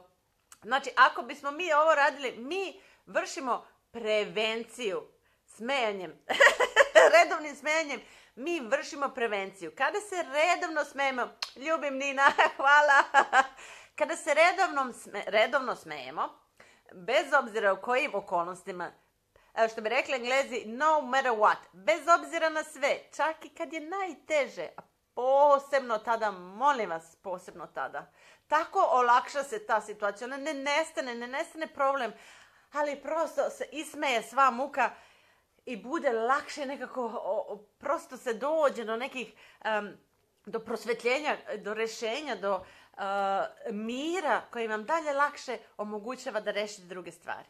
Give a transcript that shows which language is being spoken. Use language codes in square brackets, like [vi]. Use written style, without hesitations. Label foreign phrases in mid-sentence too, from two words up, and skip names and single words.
[sr] Znači, ako bismo mi ovo radili, mi vršimo prevenciju smejanjem. Redovnim smejanjem mi vršimo prevenciju. Kada se redovno smejemo, ljubim Nina, hvala. Kada se redovno smejemo, bez obzira u kojim okolnostima, što bi rekli Englezi, [en] no matter what, [sr] bez obzira na sve, čak i kad je najteže, a posebno tada, molim vas, posebno tada. Tako olakša se ta situacija, ona ne nestane problem, ali prosto se ismeje sva muka i bude lakše nekako, prosto se dođe do nekih, do prosvjetljenja, do rješenja, do mira koji vam dalje lakše omogućava da rešite druge stvari.